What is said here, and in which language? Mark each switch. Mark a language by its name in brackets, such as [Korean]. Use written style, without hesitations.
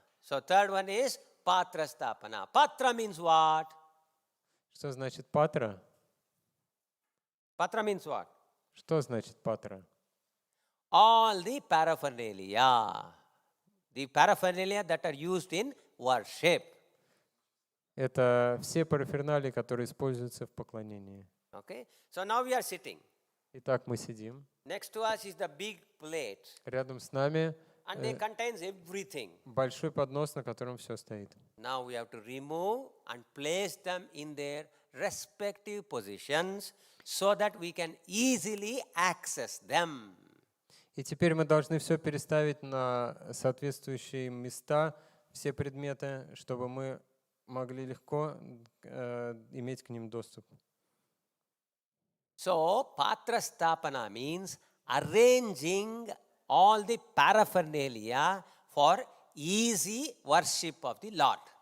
[English] So third one is patra sthapana. Patra means what? [Russian] Что значит патра? [English] Patra means what? [Russian] Что значит патра? [English] All the paraphernalia. The paraphernalia that are used in worship. [Russian] Это все параферналии, которые используются в поклонении. [English] Okay? So now we are sitting. [Russian] Итак, мы сидим. [English] Next to us is the big plate, [Russian] Рядом с нами [English] and it contains everything. [Russian] большой поднос, на котором все стоит. [English] Now we have to remove and place them in their respective positions so that we can easily access them. [Russian] И теперь мы должны все переставить на соответствующие места, все предметы, чтобы мы могли легко иметь к ним доступ. [English] So, patra stapana means arranging all the paraphernalia for easy worship of the Lord.